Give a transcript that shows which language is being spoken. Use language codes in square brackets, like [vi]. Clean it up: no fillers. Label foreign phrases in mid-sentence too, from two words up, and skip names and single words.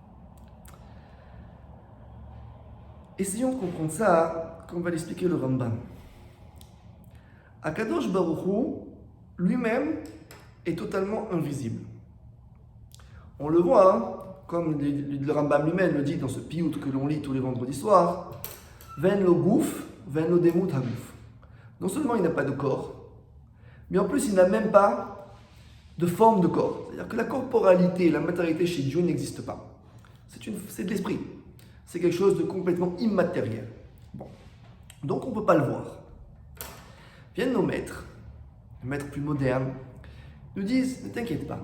[fr] Essayons de comprendre ça, comme va l'expliquer le Rambam. [he] הקדוש ברוך הוא [fr] lui-même est totalement invisible. On le voit, hein, comme le Rambam lui-même le dit dans ce piout que l'on lit tous les vendredis soirs, [he] ואין לו גוף, ואין לו דמות הגוף. [fr] Non seulement il n'a pas de corps, mais en plus il n'a même pas de forme de corps. C'est-à-dire que la corporalité, la matérialité chez Dieu n'existe pas. C'est de l'esprit. C'est quelque chose de complètement immatériel. Bon. Donc on ne peut pas le voir. Viennent nos maîtres, les maîtres plus modernes, nous disent, ne t'inquiète pas.